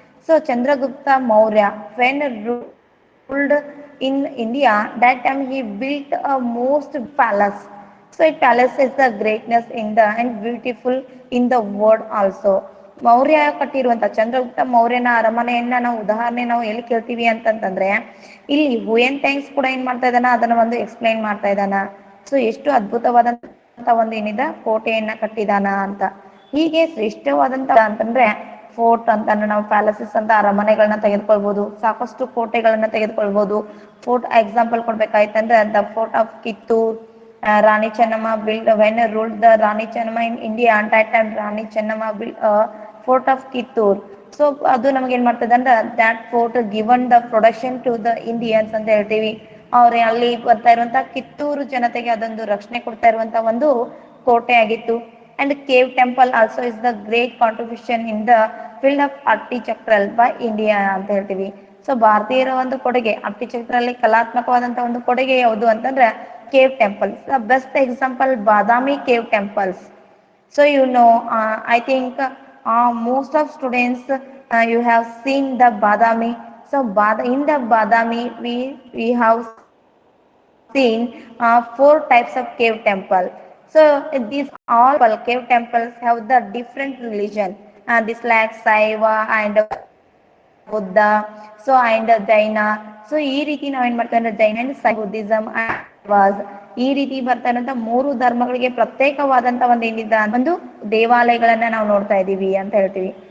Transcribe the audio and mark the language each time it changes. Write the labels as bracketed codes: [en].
[en] So Chandragupta Maurya when ruled in India, that time he built a most palace. So it palace is the greatness in the and beautiful in the world also. [kn] Maurya ಕಟ್ಟಿರುವಂತ Chandragupta ಮೌರ್ಯನ ಅರಮನೆಯನ್ನ ನಾವು ಎಲ್ಲಿ ಕೇಳ್ತೀವಿ ಅಂತಂತಂದ್ರೆ ಇಲ್ಲಿ Hiuen thanks ಕೂಡ ಏನ್ ಮಾಡ್ತಾ ಇದ್ದಾನ, ಅದನ್ನ ಒಂದು ಎಕ್ಸ್ಪ್ಲೈನ್ ಮಾಡ್ತಾ ಇದ್ದಾನ. ಸೊ ಎಷ್ಟು ಅದ್ಭುತವಾದಂತ ಒಂದು ಏನಿದೆ ಕೋಟೆಯನ್ನ ಕಟ್ಟಿದಾನ ಅಂತ. ಹೀಗೆ ಶ್ರೇಷ್ಠವಾದಂತ ಅಂತಂದ್ರೆ ಫೋರ್ಟ್ ಅಂತ ನಾವು ಪ್ಯಾಲೇಸಸ್ ಅಂತ ಅರಮನೆಗಳನ್ನ ತೆಗೆದುಕೊಳ್ಬಹುದು, ಸಾಕಷ್ಟು ಕೋಟೆಗಳನ್ನ ತೆಗೆದುಕೊಳ್ಬಹುದು. [en] fort example [kn] ಕೊಡ್ಬೇಕಾಯ್ತಂದ್ರೆ [en] The fort of Kittur, Rani Chennamma build when ruled the Rani Chennamma in India ಅಂತ time Rani Chennamma build fort of Kittur. So [kn] ಅದು ನಮ್ಗೆ ಏನ್ ಮಾಡ್ತದೆ ಅಂದ್ರೆ [en] that fort given the production to the Indians [kn] ಅಂತ ಹೇಳ್ತೀವಿ. ಅವ್ರ ಅಲ್ಲಿ ಬರ್ತಾ ಇರುವಂತ ಕಿತ್ತೂರು ಜನತೆಗೆ ಅದೊಂದು ರಕ್ಷಣೆ ಕೊಡ್ತಾ ಇರುವಂತ ಒಂದು ಕೋಟೆ ಆಗಿತ್ತು. [en] and cave temple also is the great contribution in the field of architectural by India [kn] ಅಂತ ಹೇಳ್ತೀವಿ. ಸೊ ಭಾರತೀಯರ ಒಂದು ಕೊಡುಗೆ ಆರ್ಕಿಟೆಕ್ಚರಲ್ಲಿ ಕಲಾತ್ಮಕವಾದಂತ ಒಂದು ಕೊಡುಗೆ ಯಾವುದು ಅಂತಂದ್ರೆ cave temples. [en] The best example Badami cave temples. So I think most of students you have seen the Badami. So in the Badami we have seen 4 types of cave temple. So these all cave temples have the different religion. This like Saiva and Buddha, so and Jaina. [kn] So ಈ ರೀತಿ ನಾವೇನ್ ಮಾಡ್ತಾ ಅಂದ್ರೆ ಜೈನ and Buddhism was ಈ ರೀತಿ ಬರ್ತಾ ಇರುವಂತ 3 ಧರ್ಮಗಳಿಗೆ ಪ್ರತ್ಯೇಕವಾದಂತ ಒಂದು ಏನಿದೆ ಒಂದು ದೇವಾಲಯಗಳನ್ನ ನಾವು ನೋಡ್ತಾ ಇದೀವಿ ಅಂತ ಹೇಳ್ತೀವಿ.